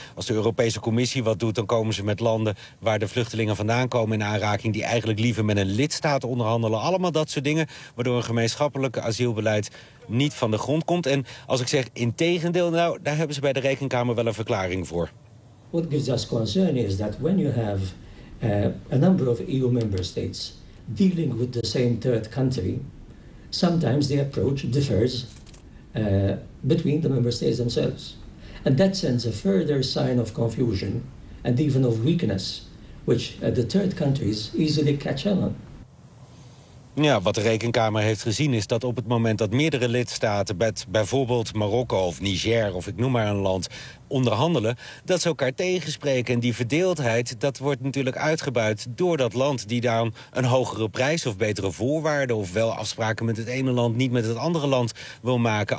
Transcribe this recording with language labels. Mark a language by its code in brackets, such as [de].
[nl] Als de Europese Commissie wat doet, dan komen ze met landen waar de vluchtelingen vandaan komen in aanraking, die eigenlijk liever met een lidstaat onderhandelen. Allemaal dat soort dingen, waardoor een gemeenschap asielbeleid niet van de grond komt. En als ik zeg integendeel, nou, daar hebben ze bij de Rekenkamer wel een verklaring voor. [en] What gives us concern is that when you have a number of EU member states dealing with the same third country, sometimes the approach differs between the member states themselves. And that sends a further sign of confusion and even of weakness, which the third countries easily catch on. [nl] Ja, wat de Rekenkamer heeft gezien is dat op het moment dat meerdere lidstaten met bijvoorbeeld Marokko of Niger of ik noem maar een land onderhandelen, dat ze elkaar tegenspreken. En die verdeeldheid, dat wordt natuurlijk uitgebuit door dat land die dan een hogere prijs of betere voorwaarden of wel afspraken met het ene land niet met het andere land wil maken.